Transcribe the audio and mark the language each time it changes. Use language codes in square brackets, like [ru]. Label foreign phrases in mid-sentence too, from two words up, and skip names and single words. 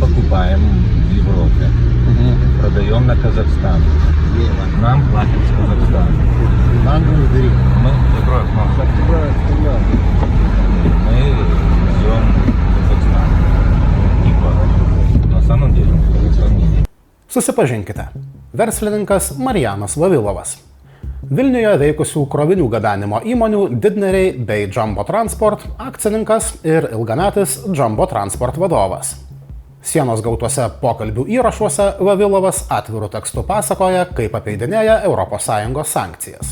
[ru] покупаем в Европе, продаем на Казахстан. Нам платят с Казахстана. Мы везем в Казахстан. Типа, на самом деле, Казахстан не. [lt] Susipažinkite. Verslininkas Marijanas Vavilovas. Vilniuje veikusių krovinių gabenimo įmonių Didneriai bei Jumbo Transport akcininkas ir ilgametis Jumbo Transport vadovas. Sienos gautuose pokalbių įrašuose Vavilovas atviru tekstu pasakoja, kaip apeidinėja ES sankcijas.